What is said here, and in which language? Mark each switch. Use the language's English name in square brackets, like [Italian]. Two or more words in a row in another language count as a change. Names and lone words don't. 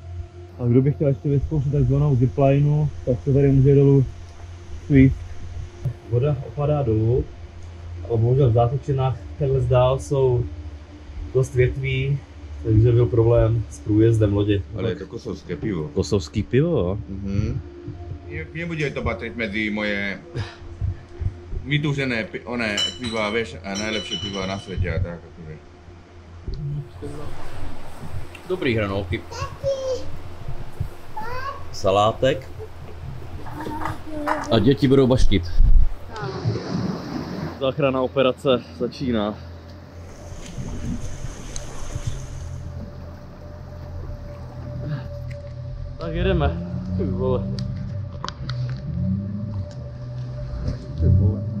[Czech] A kdo by chtěl ještě vyzkoušet takzvanou ziplineu, tak se tady může dolů svít. Voda opadá dolů, ale bohužel v zátočinách takhle zdál jsou dost větví, takže byl problém s průjezdem lodi. Ale je to kosovské pivo. Kosovský pivo? [Slovak] Nebude to patriť medzi moje vytúžené piva, vieš, a najlepšie piva na svete a tak akože. [Czech] Dobrý hranolky. Salátek. A děti budou baštit. Záchranná operace začíná. Tak jedeme. Ty vole. Ty vole.